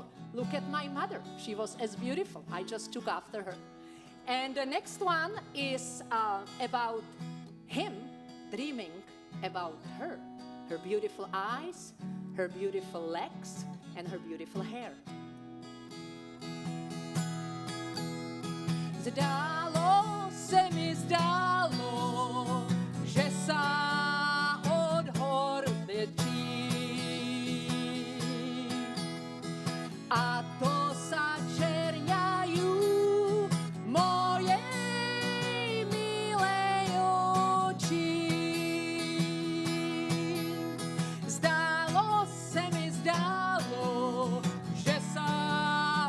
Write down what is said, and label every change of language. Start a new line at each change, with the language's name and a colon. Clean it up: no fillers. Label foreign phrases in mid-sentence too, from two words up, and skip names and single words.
English: Look at my mother. She was as beautiful. I just took after her." And the next one is about him dreaming about her. Her beautiful eyes, her beautiful legs, and her beautiful hair.
Slovak: Zdálo se mi zdálo, že sa od hor lečí. A to sa čerňajú moje milé oči. Zdálo se mi zdálo, že sa